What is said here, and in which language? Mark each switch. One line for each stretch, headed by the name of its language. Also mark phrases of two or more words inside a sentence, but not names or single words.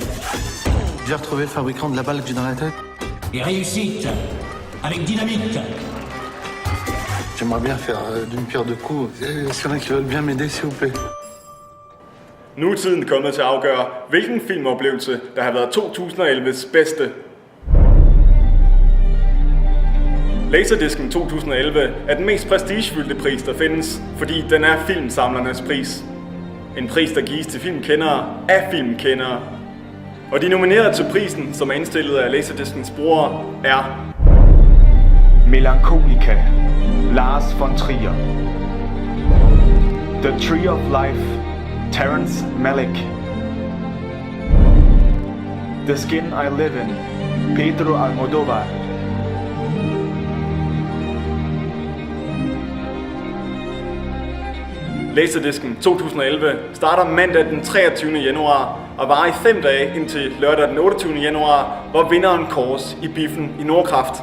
French: J'ai retrouvé le fabricant de la balle que j'ai dans la tête. Et réussite, avec dynamite. J'aimerais bien faire d'une pierre deux coups. Est-ce qu'il y en a qui veulent bien m'aider, s'il vous plaît?
Danish: Nu er tiden kommet til at afgøre, hvilken filmoplevelse, der har været 2011's bedste. Laserdisken 2011 er den mest prestigefyldte pris, der findes, fordi den er filmsamlernes pris. En pris, der gives til filmkendere af filmkendere. Og de nominerede til prisen, som er indstillet af Laserdiskens brugere, er Melancholica, Lars von Trier. The Tree of Life, Terrence Malick. The Skin I Live In, Pedro Almodóvar. Laserdisken 2011 starter mandag den 23. januar og varer i 5 dage indtil lørdag den 28. januar, hvor vinderen kåres i biffen i Nordkraft.